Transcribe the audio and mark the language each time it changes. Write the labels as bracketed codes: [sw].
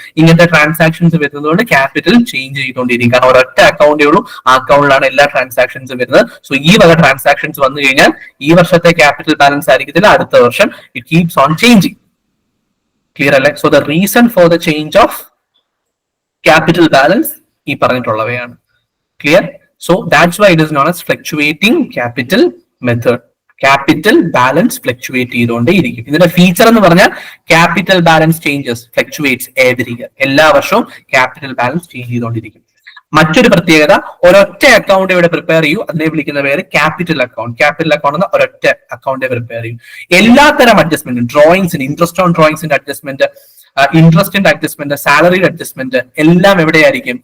[ml] ഇങ്ങനത്തെ ട്രാൻസാക്ഷൻസ് വരുന്നതുകൊണ്ട് capital change ചെയ്തുകൊണ്ടിരിക്കും. കാരണം ഒരൊറ്റ അക്കൗണ്ടേ ഉള്ളൂ, ആ അക്കൗണ്ടിലാണ് എല്ലാ ട്രാൻസാക്ഷൻസും വരുന്നത്. സോ ഈ വക ട്രാൻസാക്ഷൻസ് വന്നു കഴിഞ്ഞാൽ ഈ വർഷത്തെ ക്യാപിറ്റൽ ബാലൻസ് ആയിരിക്കത്തില്ല, അടുത്ത വർഷം [en] It keeps on changing. [ml] Clear അല്ലേ? [en] so the reason for the change of capital balance [ml] ഈ പറഞ്ഞിട്ടുള്ളവയാണ്. [en] Clear? So that's why it is known as fluctuating capital method. [ml] Capital balance fluctuate ചെയ്തുകൊണ്ടേ ഇരിക്കും. ഇതിന്റെ ഫീച്ചർ എന്ന് പറഞ്ഞാൽ [en] Capital balance changes fluctuates every year. [ml] എല്ലാ വർഷവും capital balance change ചെയ്തുകൊണ്ടിരിക്കും. മറ്റൊരു പ്രത്യേകത, ഒരൊറ്റ അക്കൗണ്ട് ഇവിടെ പ്രിപ്പയർ ചെയ്യൂ, അതിനെ വിളിക്കുന്ന പേര് ക്യാപിറ്റൽ അക്കൗണ്ട്. ക്യാപിറ്റൽ അക്കൗണ്ട് എന്ന ഒരൊറ്റ അക്കൗണ്ട് പ്രിപ്പയർ ചെയ്യും. എല്ലാത്തരം അഡ്ജസ്റ്റ്മെന്റും, ഡ്രോയിങ്സിന്, interest on ഡ്രോയിങ്സിന്റെ adjustment, ഇൻട്രസ്റ്റിന്റെ adjustment, സാലറിയുടെ adjustment എല്ലാം എവിടെയായിരിക്കും?